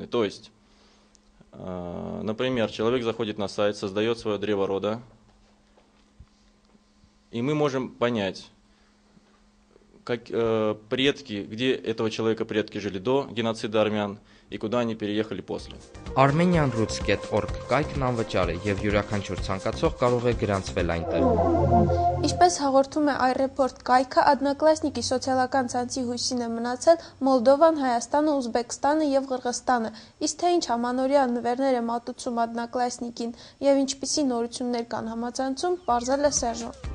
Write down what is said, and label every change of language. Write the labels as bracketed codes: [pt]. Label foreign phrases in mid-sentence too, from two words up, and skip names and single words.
[ru] То есть, например, человек заходит на сайт, создает свое древо рода, и мы можем понять, как предки, где этого человека предки жили до геноцида армян и куда они переехали после. [hy] Armenianroots.org կայքն անվճար է եւ յուրաքանչյուր ցանկացող կարող է գրանցվել այնտեղ։ Ինչպես հաղորդում է iReport կայքը, Одноклассники սոցիալական ցանցի հույսին է մնացել Մոլդովան, Հայաստանը, Ուզբեկստանը եւ Ղրղստանը։ Իսկ թե ինչ համանորյա նվերներ է մատուցում Одноклассники-ին եւ ինչպիսի նորություններ կան համացանցում, պարզել է Սերժոն։